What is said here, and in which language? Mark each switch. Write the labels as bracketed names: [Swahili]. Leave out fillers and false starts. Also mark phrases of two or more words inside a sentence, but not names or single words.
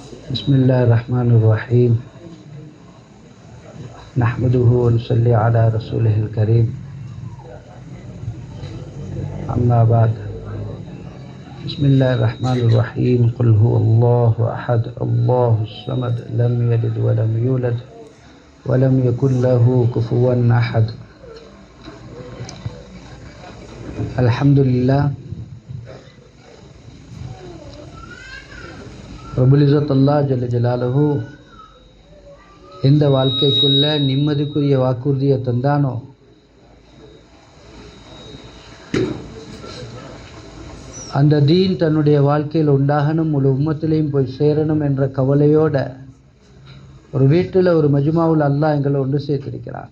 [Arabic] بسم الله الرحمن الرحيم نحمده ونصلي على رسوله الكريم أما بعد بسم الله الرحمن الرحيم قل هو الله أحد الله الصمد لم يلد ولم يولد ولم يكن له كفوا أحد الحمد لله رب العزة الله جل جلاله [Tamil] எந்த வாழ்க்கைக்குள்ள நிம்மதிக்குரிய வாக்குறுதியை தந்தானோ அந்த தீன் தன்னுடைய வாழ்க்கையில் உண்டாகணும், முழு உம்மத்திலையும் போய் சேரணும் என்ற கவலையோட ஒரு வீட்டில் ஒரு மஜ்மாவில் அல்லாஹ் எங்களை ஒன்று சேர்த்திருக்கிறான்.